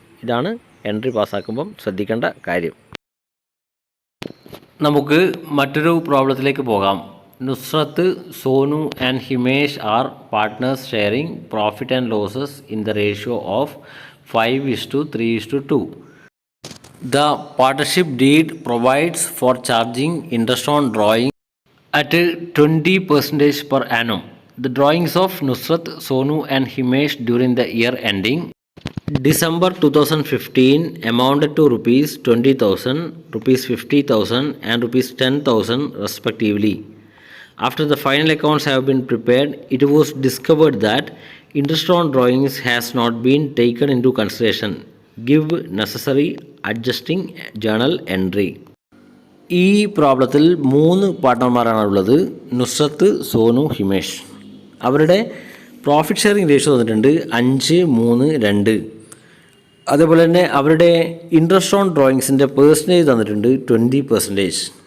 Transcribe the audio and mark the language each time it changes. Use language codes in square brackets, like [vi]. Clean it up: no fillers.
[ml] ഇതാണ് എൻട്രി പാസ്സാക്കുമ്പം ശ്രദ്ധിക്കേണ്ട കാര്യം. നമുക്ക് മറ്റൊരു പ്രോബ്ലത്തിലേക്ക് പോകാം. [en] Nusrat, Sonu and Himesh are partners sharing profit and losses in the ratio of 5:3:2. The partnership deed provides for charging interest on drawing at 20% per annum. The drawings of Nusrat, Sonu and Himesh during the year ending December 2015 amounted to rupees 20,000, rupees 50,000 and rupees 10,000 respectively. After the final accounts have been prepared, it was discovered that interest on drawings has not been taken into consideration. Give necessary adjusting journal entry. [ml] ഈ പ്രോബ്ലത്തിൽ 3 പാർട്ട്ണർമാരാണുള്ളത്, നുസ്രത്ത്, സോനു, ഹിമേഷ്. അവരുടെ profit sharing ratio തന്നിട്ടുണ്ട് 5:3:2. അതേപോലെ തന്നെ അവരുടെ interest on ഡ്രോയിങ്സിൻ്റെ percentage തന്നിട്ടുണ്ട് 20%.